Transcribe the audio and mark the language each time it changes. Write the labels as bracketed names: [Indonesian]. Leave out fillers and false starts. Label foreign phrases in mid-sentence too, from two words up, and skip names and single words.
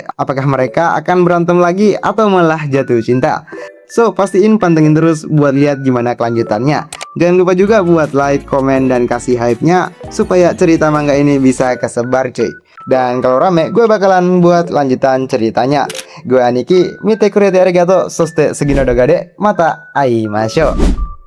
[Indonesian] Apakah mereka akan berantem lagi atau malah jatuh cinta? So pastiin pantengin terus buat lihat gimana kelanjutannya. Jangan lupa juga buat like, komen, dan kasih hype-nya supaya cerita manga ini bisa kesebar cuy. Dan kalau rame gue bakalan buat lanjutan ceritanya. [Japanese] Gue Aniki, 見てくれて ありがとう、そして 次の 動画で、また 会いましょう.